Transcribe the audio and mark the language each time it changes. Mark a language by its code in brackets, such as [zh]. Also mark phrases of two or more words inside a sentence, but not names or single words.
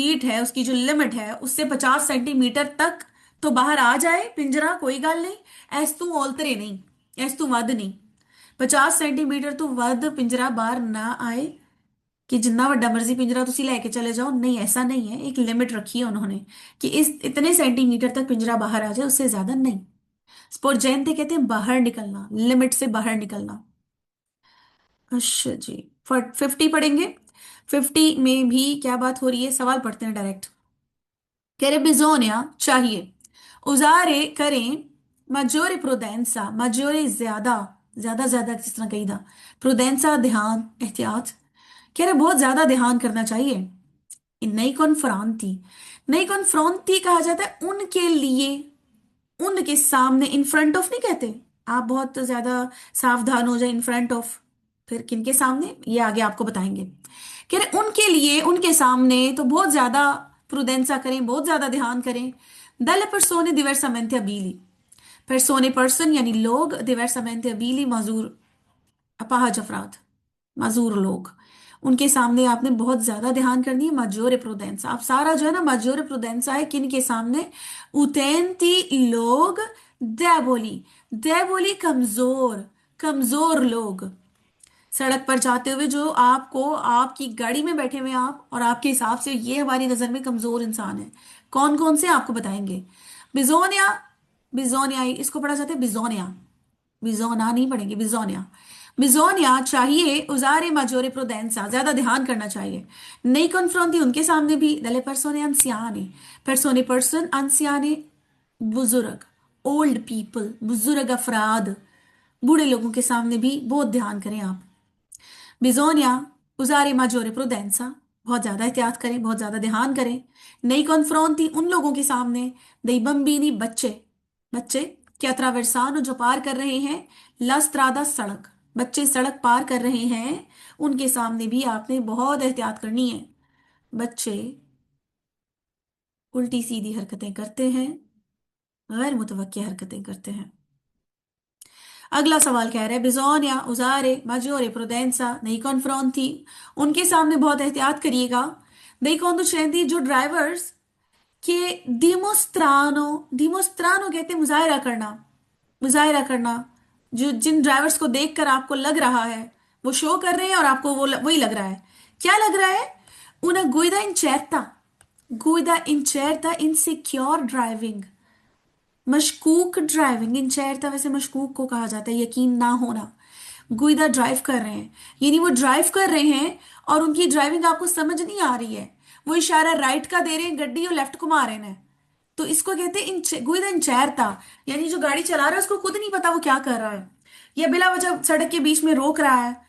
[hi] है उसकी जो लिमिट है उससे 50 सेंटीमीटर तक तो बाहर आ जाए पिंजरा, [pa] ਕੋਈ ਗੱਲ ਨਹੀਂ, ਐਸ ਤੋਂ ਓਲਤਰੇ ਨਹੀਂ, ਐਸ ਤੋਂ ਵੱਧ ਨਹੀਂ, [hi] 50 सेंटीमीटर [pa] ਤੋਂ ਵੱਧ [hi] पिंजरा बाहर ना आए कि जितना [pa] ਵੱਡਾ ਮਰਜ਼ੀ ਪਿੰਜਰਾ ਤੁਸੀਂ ਲੈ ਕੇ [hi] चले जाओ, नहीं ऐसा नहीं है, एक लिमिट रखी है उन्होंने कि इस इतने सेंटीमीटर तक पिंजरा बाहर आ जाए, उससे ज्यादा नहीं। स्पोर्जेंते कहते हैं बाहर निकलना, लिमिट से बाहर निकलना। अच्छा जी, 50 पढ़ेंगे। 50 में भी क्या बात हो रही है, सवाल पढ़ते हैं डायरेक्ट। कह रहे बिजोनिया चाहिए, उजारे करें, [it] maggiore prudenza, [hi] maggiore ज्यादा, ज्यादा ज्यादा जिस तरह कही था, प्रुडेंसा ध्यान एहतियात। कह रहे बहुत ज्यादा ध्यान करना चाहिए। [it] nei confronti, nei confronti [hi] कहा जाता है उनके लिए, उनके सामने, [en] in front of [hi] नहीं कहते। आप बहुत ज्यादा सावधान हो जाए, [en] in front of, [hi] फिर किनके सामने ये आगे आपको बताएंगे। कह रहे उनके लिए, उनके सामने तो बहुत ज्यादा प्रुडेंसा करें, बहुत ज्यादा ध्यान करें। दल [it] persone diversamente abili, [hi] persone पर्सन यानी लोग, [it] diversamente abili [hi] माजूर, अपाहज अफराद, माजूर लोग, उनके सामने आपने बहुत ज्यादा ध्यान करनी है। [it] maggiore prudenza, [hi] आप सारा जो है ना [it] maggiore prudenza [hi] है किन के सामने, utenti लोग, [it] deboli, deboli [hi] कमजोर, कमजोर लोग। सड़क पर जाते हुए जो आपको, आपकी गाड़ी में बैठे हुए आप और आपके हिसाब से ये हमारी नजर में कमजोर इंसान है, कौन कौन से आपको बताएंगे। बिजोनिया, बिजोनिया इसको पढ़ा जाता है बिजोनिया, बिजोना नहीं पढ़ेंगे, बिजोनिया। बिजोनिया चाहिए, [it] उजारे maggiore prudenza, [hi] ज्यादा ध्यान करना चाहिए। [it] nei confronti [hi] उनके सामने भी, दले [it] persone anziane, [hi] persone पर्सन anziane, बुजुर्ग, [en] old people, [hi] बुजुर्ग अफराद, बूढ़े लोगों के सामने भी बहुत ध्यान करें आप। [it] bisogna usare maggiore prudenza, [hi] बहुत ज्यादा एहतियात करें, बहुत ज्यादा ध्यान करें। [it] nei confronti [hi] उन लोगों के सामने, [it] dei bambini [hi] बच्चे, बच्चे क्या अत्रावेर्सानो जो पार कर रहे हैं, [it] la strada [hi] सड़क, बच्चे सड़क पार कर रहे हैं, उनके सामने भी आपने बहुत एहतियात करनी है। बच्चे उल्टी सीधी हरकतें करते हैं, गैर मुतवक्की हरकतें करते हैं। अगला सवाल कह रहा है [it] bisogna usare maggiore prudenza nei confronti, [hi] उनके सामने बहुत एहतियात करिएगा। [it] दei conducenti [hi] जो ड्राइवर्स के, [it] dimostrano, dimostrano [hi] कहते हैं मुजाहिरा करना, मुजाहिरा करना, जो जिन ड्राइवर्स को देखकर आपको लग रहा है वो शो कर रहे हैं और आपको वो वही लग रहा है, क्या लग रहा है, [it] una guida incerta, guida incerta, [en] insecure driving, [hi] मशकूक ड्राइविंग, इंचेरता वैसे मशकूक को कहा जाता है, यकीन ना होना। गुइदा ड्राइव कर रहे हैं, यानी वो ड्राइव कर रहे हैं और उनकी ड्राइविंग आपको समझ नहीं आ रही है, वो इशारा राइट का दे रहे हैं गड्डी और लेफ्ट घुमा रहे हैं, तो इसको कहते हैं [it] guida incerta, [hi] यानी जो गाड़ी चला रहा है उसको खुद नहीं पता वो क्या कर रहा है, या बिला वजह सड़क के बीच में रोक रहा है।